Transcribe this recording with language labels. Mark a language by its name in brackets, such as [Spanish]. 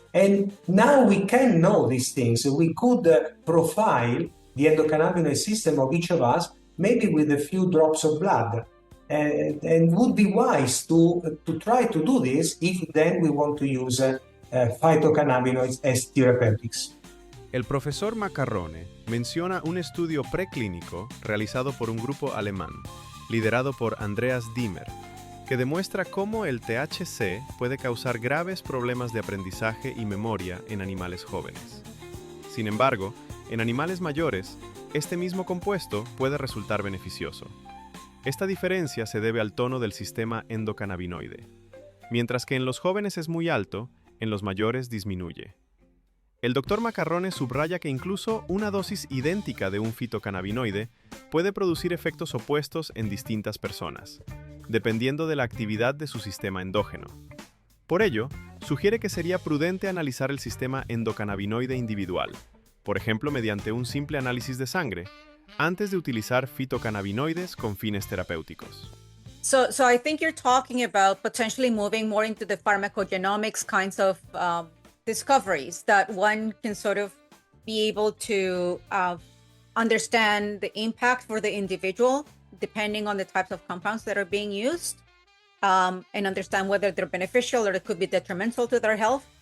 [English] And now we can know these things. We could profile the endocannabinoid system of each of us, maybe with a few drops of blood. And would be wise to try to do this if then we want to use phytocannabinoids as therapeutics. [Spanish] El profesor Maccarrone menciona un estudio preclínico realizado por un grupo alemán, liderado por Andreas Zimmer, que demuestra cómo el THC puede causar graves problemas de aprendizaje y memoria en animales jóvenes. Sin embargo, en animales mayores, este mismo compuesto puede resultar beneficioso. Esta diferencia se debe al tono del sistema endocannabinoide. Mientras que en los jóvenes es muy alto, en los mayores disminuye. El Dr. Maccarrone subraya que incluso una dosis idéntica de un fitocannabinoide puede producir efectos opuestos en distintas personas, dependiendo de la actividad de su sistema endógeno. Por ello, sugiere que sería prudente analizar el sistema endocannabinoide individual, por ejemplo mediante un simple análisis de sangre, antes de utilizar fitocannabinoides con fines terapéuticos. [English] So I think you're talking about potentially moving more into the pharmacogenomics kinds of discoveries that one can sort of be able to understand the impact for the individual depending on the types of compounds that are being used, and understand whether they're beneficial or it could be detrimental to their health.